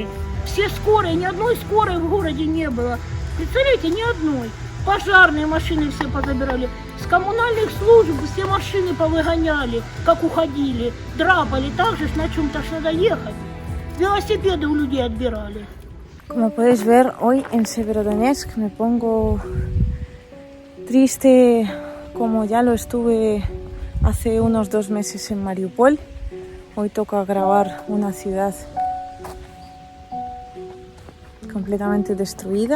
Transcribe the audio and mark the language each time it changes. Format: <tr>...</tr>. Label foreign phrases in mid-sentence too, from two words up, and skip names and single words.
<ru>Все скорые, ни одной скорой в городе не было. Представляете, ни одной. Пожарные машины все позабирали. С коммунальных служб все машины повыгоняли, как уходили. Драпали так же, на чем-то ж надо ехать. Велосипеды у людей отбирали.</ru> <es>Como podéis ver, hoy en Severodonetsk me pongo triste como ya lo estuve hace unos 2 meses en Mariupol. Hoy toca grabar una ciudad completamente destruida.</es>